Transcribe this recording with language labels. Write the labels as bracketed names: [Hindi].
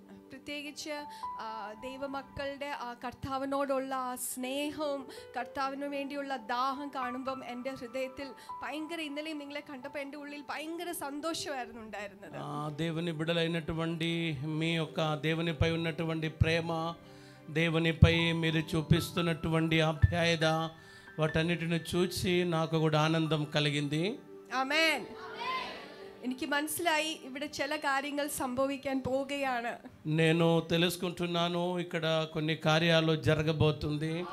[Malayalam] പ്രത്യേകിച്ച് ദൈവമക്കളുടെ ആ കർത്താവിനോടുള്ള ആ സ്നേഹവും കർത്താവിന് വേണ്ടിയുള്ള ദാഹം കാണുമ്പം എൻ്റെ ഹൃദയത്തിൽ ഭയങ്കര ഇന്നലെയും നിങ്ങളെ കണ്ടപ്പോൾ എൻ്റെ ഉള്ളിൽ ഭയങ്കര സന്തോഷമായിരുന്നു ഉണ്ടായിരുന്നത്. [Telugu] దేవుని బిడ్డలైనటువంటి మీ యొక్క దేవునిపై ఉన్నటువంటి ప్రేమ, దేవునిపై మీరు చూపిస్తున్నటువంటి ఆప్యాయత, వాటన్నిటిని చూసి నాకు కూడా ఆనందం కలిగింది. [Malayalam] ആമേൻ. എനിക്ക് മനസ്സിലായി ഇവിടെ ചില കാര്യങ്ങൾ സംഭവിക്കാൻ പോവുകയാണ്. [Telugu] నేను తెలుసుకుంటున్నాను ఇక్కడ కొన్ని కార్యాలు జరగబోతుంది.